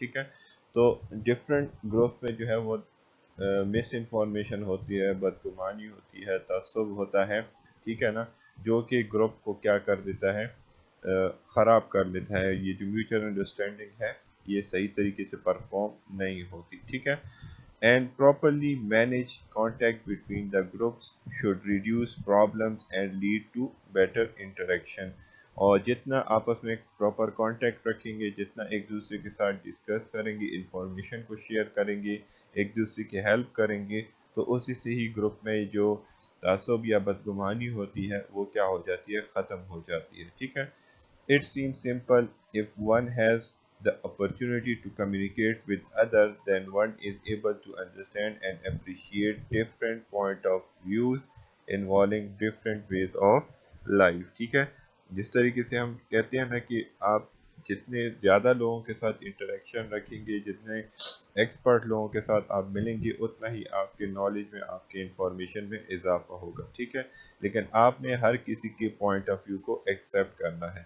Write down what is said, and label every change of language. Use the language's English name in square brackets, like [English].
[Urdu] ٹھیک ہے، تو ڈفرینٹ گروپ میں جو ہے وہ مس انفارمیشن ہوتی ہے، بدگمانی ہوتی ہے، تعصب ہوتا ہے. ٹھیک ہے نا، جو کہ گروپ کو کیا کر دیتا ہے، خراب کر دیتا ہے. یہ جو میوچل انڈرسٹینڈنگ ہے یہ صحیح طریقے سے پرفارم نہیں ہوتی. ٹھیک ہے، [English] and properly manage contact between the groups should reduce problems and lead to better interaction. [Urdu] اور جتنا آپس میں پراپر کانٹیکٹ رکھیں گے، جتنا ایک دوسرے کے ساتھ ڈسکس کریں گے، انفارمیشن کو شیئر کریں گے، ایک دوسرے کی ہیلپ کریں گے، تو اسی سے ہی گروپ میں جو تعصب یا بدگمانی ہوتی ہے وہ کیا ہو جاتی ہے، ختم ہو جاتی ہے. ٹھیک ہے، [English] It seems simple if one has the opportunity to communicate with others, then one is able to understand and appreciate different point of views involving different ways of life. [Urdu] ٹھیک ہے، جس طریقے سے ہم کہتے ہیں نا کہ آپ جتنے زیادہ لوگوں کے ساتھ انٹریکشن رکھیں گے، جتنے ایکسپرٹ لوگوں کے ساتھ آپ ملیں گے، اتنا ہی آپ کے نالج میں، آپ کے انفارمیشن میں اضافہ ہوگا. ٹھیک ہے، لیکن آپ نے ہر کسی کے [English] point of view [Urdu] کو ایکسیپٹ کرنا ہے.